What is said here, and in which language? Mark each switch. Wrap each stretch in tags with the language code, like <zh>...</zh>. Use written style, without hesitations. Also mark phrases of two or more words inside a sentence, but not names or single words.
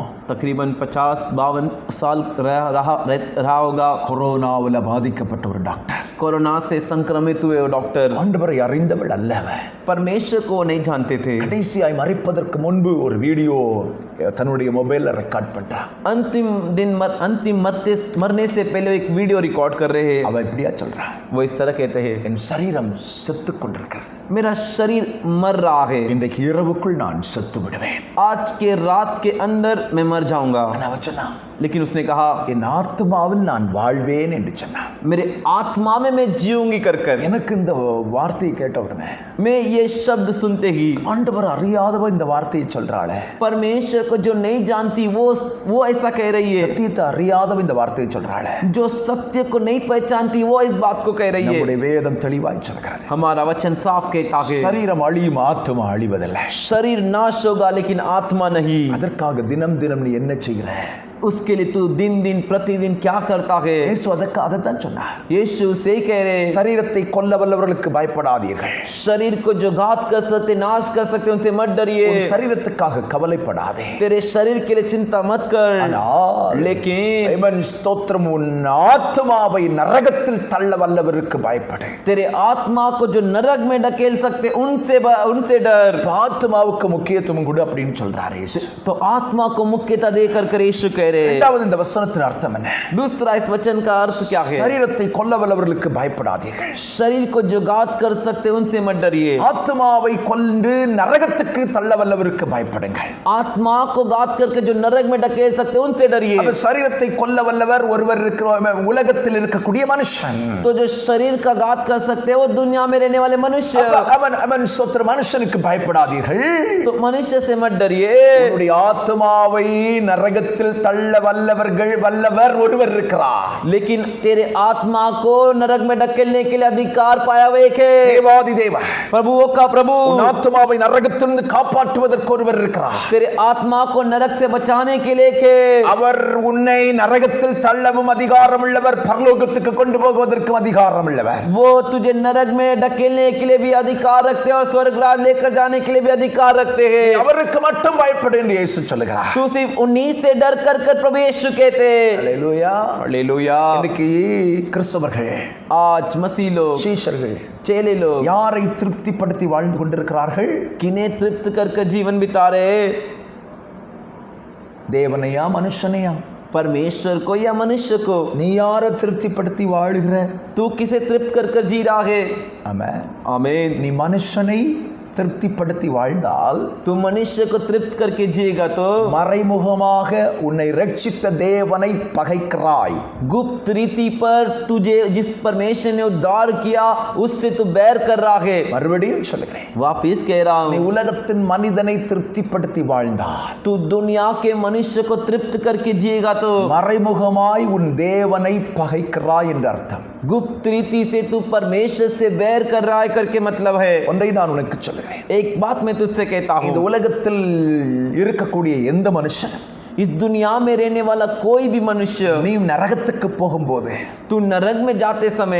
<hi>तकरीबन 50-52 साल रहा होगा।</hi> <ta>கொரோனாவில் பாதிக்கப்பட்ட ஒரு டாக்டர்,</ta> <hi>कोरोना से संक्रमित हुए डॉक्टर</hi> <ta>ஆண்டவரை அறிந்தவள் அல்லவ,</ta> <hi>परमेश्वर को नहीं जानते थे।</hi> <ta>கடைசியாய் மரிப்பதற்கு முன்பு ஒரு வீடியோ தன்னுடைய மொபைல்ல ரெக்கார்ட் பண்றா.</ta> <hi>अंतिम मरने से पहले एक वीडियो रिकॉर्ड कर रहे हैं।</hi> <ta>அவ இப்படியா சொல்றா,</ta> <hi>वो इस तरह कहते हैं,</hi> <ta>என் சரீரம் செத்து கொண்டிருக்கிறது,</ta> <hi>मेरा शरीर मर रहा है,</hi> <ta>இன்றைக்கு இரவுக்குள் நான் செத்து விடுவேன்,</ta> <hi>आज के रात के अंदर मैं मर जाऊंगा। लेकिन उसने कहा,</hi> <ta>என் ஆத்மாவில் நான் வாழ்வேன் என்று சொன்னா.</ta> <hi>मेरे आत्मा में मैं जीऊंगी कर कर।</hi> <ta>எனக்கு இந்த வார்த்தையை கேட்ட உடனே,</ta> <hi>मैं ये शब्द सुनते ही,</hi> <ta>ஆண்டவர் அறியாதவ இந்த வார்த்தையை சொல்றாளே,</ta> <hi>परमेश्वर को जो नहीं जानती वो ऐसा कह रही है,</hi> <ta>சத்தியத்தை அறியாதவ இந்த வார்த்தையை சொல்றாளே,</ta> <hi>जो सत्य को नहीं पहचानती वो इस बात को कह रही है।</hi> <ta>நம்முடைய வேதம் தெளிவாய் சொல்கிறது,</ta> <hi>हमारा वचन साफ कहता है,</hi> <ta>சரீரம் அழியும் ஆத்மா அழிவதில்லை.</ta> <hi>शरीर नाश होगा लेकिन आत्मा नहीं।</hi> <ta>அதற்காக தினம் தினம் நீ என்ன செய்கிற?</ta> <hi>उसके लिए तू दिन दिन प्रतिदिन क्या करता है?</hi> <ta>இயேசு அதற்கு அதைத்தான் சொன்னார்.</ta> <hi>यीशु से कह रहे,</hi> <ta>சரீரத்தை கொல்ல வல்லவர்களுக்கு பயப்படாதீர்கள்,</ta> <hi>शरीर को जो घात कर सकते, नाश कर सकते, उनसे मत डरिए।</hi> <ta>உன் சரீரத்துக்காக கவலைப்படாதே,</ta> <hi>तेरे शरीर के लिए चिंता मत कर,</hi> <ta>ஆனால்</ta> <hi>लेकिन</hi> <ta>தேவன் ஸ்தோத்திரம், உன் ஆத்மாவை நரகத்தில் தள்ள வல்லவருக்கு பயப்படு.</ta> <hi>तेरे आत्मा को जो नरक में ढकेल सकते उनसे डर।</hi> <ta>ஆத்மாவுக்கு முக்கியத்துவம் கொடு அப்படின்னு சொல்றாரு இயேசு.</ta> <hi>तो आत्मा को मुख्यता देकर कर यीशु कह रहे।</hi> <ta>இரண்டாவது இந்த வசனத்தின் அர்த்தம் என்ன?</ta> <hi>दूसरा इस वचन का अर्थ क्या है?</hi> <ta>சரீரத்தை கொல்ல வல்லவர்களுக்கு பயப்படாதீர்கள்,</ta> <hi>शरीर को जो घात कर सकते उनसे मत डरिए।</hi> <ta>ஆத்மாவை கொண்டு நரகத்துக்கு தள்ள வல்லவருக்கு பயப்படுங்கள்.</ta> <hi>आत्मा को घात करके जो नरक में ढकेल सकते उनसे डरिए।</hi> <ta>அந்த சரீரத்தை கொல்ல வல்லவர் ஒருவர் இருக்கிற உலகத்தில் இருக்கக்கூடிய மனுஷன்.</ta> <hi>तो जो शरीर का घात कर सकते हैं वो दुनिया में रहने वाले मनुष्य।</hi> <ta>அவன் ஸ்தோத்திர மனுஷனுக்கு பயப்படாதீர்கள்,</ta> <hi>तो मनुष्य से मत डरिए।</hi> <ta>உன்னுடைய ஆத்மாவை நரகத்தில் தள்ள வல்லவர் ஒருவர் இருக்கிறார்,</ta> <hi>लेकिन तेरे आत्मा को नरक में ढकेलने के लिए अधिकार पाया हुआ एक है,</hi> <ta>தேவாதி தேவ,</ta> <hi>प्रभुओं का प्रभु।</hi> <ta>உன் ஆத்மாவை நரகத்திலிருந்து காப்பாற்றுவதற்கு ஒருவர் இருக்கிறார்,</ta> <hi>तेरे आत्मा को नरक से बचाने के लिए एक है,</hi> <ta>அவர் உன்னை நரகத்தில் தள்ளவும் அதிகாரம் உள்ளவர், பரலோகத்துக்கு கொண்டு போவதற்கும் அதிகாரம் உள்ளவர்.</ta> <hi>वो तुझे नरक में ढकेलने के लिए भी अधिकार रखते हैं और स्वर्ग राज लेकर जाने के लिए भी अधिकार रखते हैं।</hi> <ta>அவருக்கு மட்டும் பயப்படு என்று இயேசு சொல்லுகிறார்.</ta> <hi>तू सिर्फ उन्हीं से डर कर प्रभु यीशु कहते हैं।</hi> <ta>அல்லேலூயா,</ta> <hi>हालेलुया।</hi> <ta>இன்னைக்கு கிறிஸ்தவர்கள்,</ta> <hi>आज मसीह लोग,</hi> <ta>சீஷர்கள்</ta> <hi>चेले लोग</hi> <ta>யாரை திருப்திப்படுத்தி வாழ்ந்து கொண்டிருக்கிறார்கள்?</ta> <hi>किन्हें तृप्त कर जीवन बिता रहे?</hi> <ta>தேவனையா மனுஷனையா?</ta> <hi>परमेश्वर को या मनुष्य को?</hi> <ta>நீ யாரை திருப்திப்படுத்தி வாழுகிற?</ta> <hi>तू किसे तृप्त कर जी रहा है?</hi> <ta>ஆமென்.</ta> <hi>आमीन।</hi> <ta>நீ மனுஷனை திருப்திப்படுத்தி வாழ்ந்தால்,</ta> <hi>तू मनुष्य को तृप्त करके जिएगा तो</hi> <ta>மறைமுகமாக உன்னை ரட்சித்த தேவனை பகைக்கிறாய்.</ta> <hi>गुप्त रीति पर तुझे जिस परमेश्वर ने उद्धार किया उससे तू बैर कर रहा है।</hi> <ta>மறுபடியும் சொல்லுகிறேன்,</ta> <hi>वापिस कह रहा</hi> <ta>நீ</ta> <hi>हूँ,</hi> <ta>உலகத்தின் மனிதனை திருப்திப்படுத்தி வாழ்ந்தால்,</ta> <hi>तू दुनिया के मनुष्य को तृप्त करके जिएगा तो</hi> <ta>மறைமுகமாய் உன் தேவனை பகைக்கிறாய் என்று அர்த்தம்.</ta> <hi>गुप्त रीति से तू परमेश्वर से बैर कर रहा है करके मतलब है।</hi> <ta>ஒன்றை நான் உனக்கு சொல்லுகிறேன்,</ta> <hi>एक बात मैं तुझसे कहता</hi> <ta>இந்த</ta> <hi>हूँ,</hi> <ta>உலகத்தில் இருக்கக்கூடிய எந்த மனுஷன்,</ta> <hi>इस दुनिया में रहने वाला कोई भी मनुष्य,</hi> <ta>நீ நரகத்துக்கு போகும்போது</ta> <hi>तू नरक में जाते समय</hi>